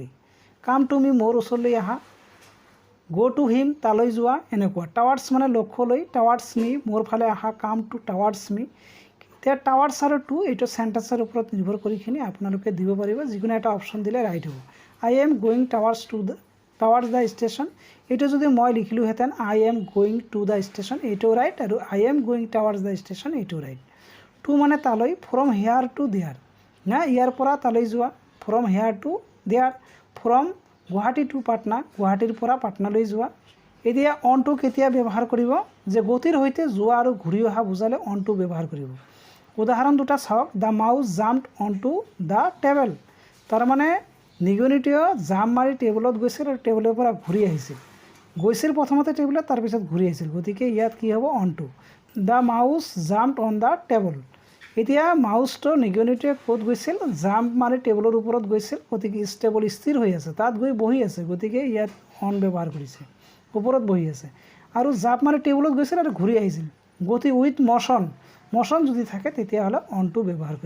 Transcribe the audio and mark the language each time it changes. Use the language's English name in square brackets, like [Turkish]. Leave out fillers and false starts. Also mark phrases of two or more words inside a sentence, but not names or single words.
[English] come to me [Assamese] মোৰ ওচৰলৈ আহা, [English] go to him [Assamese] তালৈ যোৱা, এনেকুৱা। [English] টাৱাৰ্ডছ [Assamese] মানে লক্ষ্যলৈ, [English] towards me [Assamese] মোৰ ফালে আহা, [English] come to towards me. [Assamese] এতিয়া টাৱাৰ্ডছ আৰু টু এইটো চেণ্টেন্সৰ ওপৰত নিৰ্ভৰ কৰিখিনি আপোনালোকে দিব পাৰিব। যিকোনো এটা অপশ্যন দিলে ৰাইট হ'ব। [English] I am going towards the station, [Assamese] এইটো যদি মই লিখিলোহেঁতেন [English] I am going to the station, [Assamese] এইটো ৰাইট, আৰু [English] I am going towards the station এইটো ৰাইট। টু [Assamese] মানে তালৈ, [English] from here to there, [Assamese] না ইয়াৰ পৰা তালৈ যোৱা, [English] from here to there, from Guwahati to Patna, [Assamese] গুৱাহাটীৰ পৰা পাটনালৈ যোৱা। এতিয়া [English] on to [Assamese] কেতিয়া ব্যৱহাৰ কৰিব, যে গতিৰ সৈতে যোৱা আৰু ঘূৰি অহা বুজালে [English] on to [Assamese] ব্যৱহাৰ কৰিব। উদাহৰণ দুটা চাওক। [English] The mouse jumped on to the table, [Assamese] তাৰমানে নিগনিটোৱে জাম্প মাৰি টেবুলত গৈছিল আৰু টেবুলৰ পৰা ঘূৰি আহিছিল। গৈছিল প্ৰথমতে টেবুলত, তাৰপিছত ঘূৰি আহিছিল। গতিকে ইয়াত কি হ'ব, [English] On to. The mouse jumped on the table, [Assamese] এতিয়া মাউচটো নিগনিটোৱে ক'ত গৈছিল, জাম্প মাৰি টেবুলৰ ওপৰত গৈছিল। গতিকে টেবুল স্থিৰ হৈ আছে, তাত গৈ বহি আছে। গতিকে ইয়াত অন ব্যৱহাৰ কৰিছে, ওপৰত বহি আছে। আৰু জাম্প মাৰি টেবুলত গৈছিল আৰু ঘূৰি আহিছিল। গতি [English] with motion [Assamese] যদি থাকে তেতিয়াহ'লে [English] on to [Assamese] ব্যৱহাৰ কৰিব।